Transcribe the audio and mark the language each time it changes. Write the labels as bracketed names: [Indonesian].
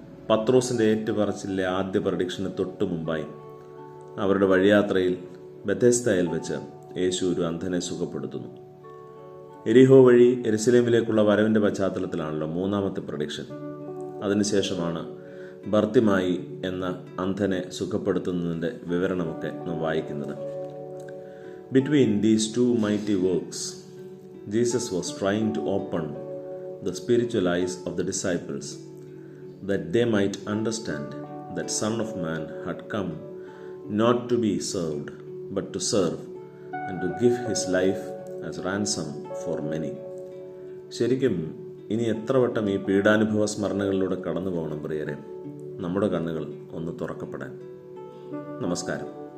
[Malayalam] പത്രോസിൻ്റെ ഏറ്റുപറച്ചിലെ ആദ്യ പ്രഡിക്ഷന് തൊട്ടു മുമ്പായി അവരുടെ വഴിയാത്രയിൽ ബെഥെസ്ദയിൽ വെച്ച് യേശു ഒരു അന്ധനെ സുഖപ്പെടുത്തുന്നു. എരിഹോ വഴി യെരുശലേമിലേക്കുള്ള വരവിൻ്റെ പശ്ചാത്തലത്തിലാണല്ലോ 3ാമത്തെ പ്രഡിക്ഷൻ. അതിനുശേഷമാണ് ബർത്തിമായി എന്ന അന്ധനെ സുഖപ്പെടുത്തുന്നതിൻ്റെ വിവരണമൊക്കെ നാം വായിക്കുന്നത്. [English] Between these 2 mighty works, Jesus was trying to open the spiritual eyes of the disciples, that they might understand that Son of Man had come not to be served, but to serve, and to give his life as ransom for many. [Malayalam] ശരിക്കും ഇനി എത്ര വട്ടം ഈ പീഡാനുഭവ സ്മരണകളിലൂടെ കടന്നു പോകണം പ്രിയരെ, നമ്മുടെ കണ്ണുകൾ ഒന്ന് തുറക്കപ്പെടാൻ. നമസ്കാരം.